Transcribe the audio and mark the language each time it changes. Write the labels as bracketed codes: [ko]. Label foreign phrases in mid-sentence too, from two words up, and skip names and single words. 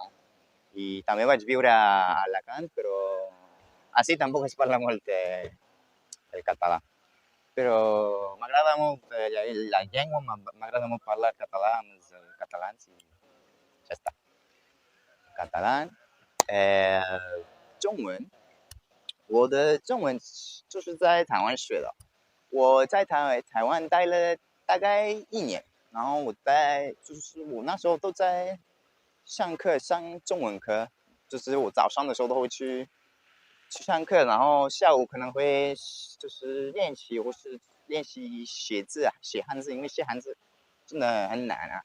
[ca] I també vaig viure a Alacant, però així tampoc es parla molt el català. Però m'agrada molt la llengua, m'agrada molt parlar català amb els catalans i ja està. [es] catalán， [zh] 中文，我的中文就是在台湾学的。我在台湾待了大概1年，然后我那时候都在上中文课，就是我早上的时候都会去上课，然后下午可能会就是练习或是练习写字啊，写汉字，因为写汉字真的很难啊。